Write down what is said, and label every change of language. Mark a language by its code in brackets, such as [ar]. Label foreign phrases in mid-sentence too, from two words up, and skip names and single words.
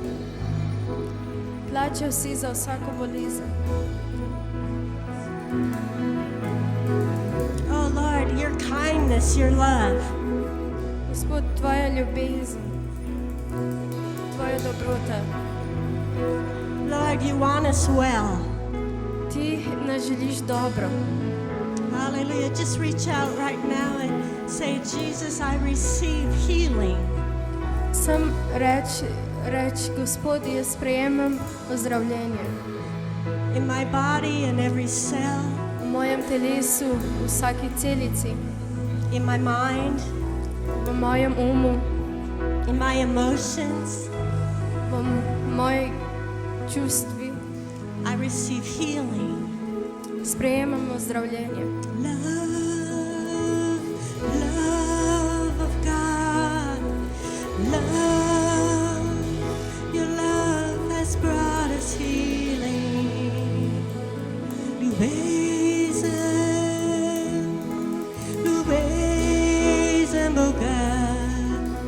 [sl] Plačal si za vsako bolezen. [en] Oh Lord, your kindness, your love. [sl] Gospod, tvoja ljubezen, tvoja dobrota. [en] Lord, you want us well. [sl] Ti nas želiš dobro. [en] Hallelujah. Just reach out right now and say, Jesus, I receive healing. [sl] Sam reč, Gospod, jaz sprejemam ozdravljenje. [en] In my body and every cell. [sl] V mojem telesu, v vsaki celici. [en] In my mind. [sl] V mojem umu. [en] In my emotions. [sl] V mojih čustvi. [en] I receive healing. [sl] Sprejemam ozdravljenje. [en] Love, love of God. Love, your love has brought us healing. Lubezem, oh God.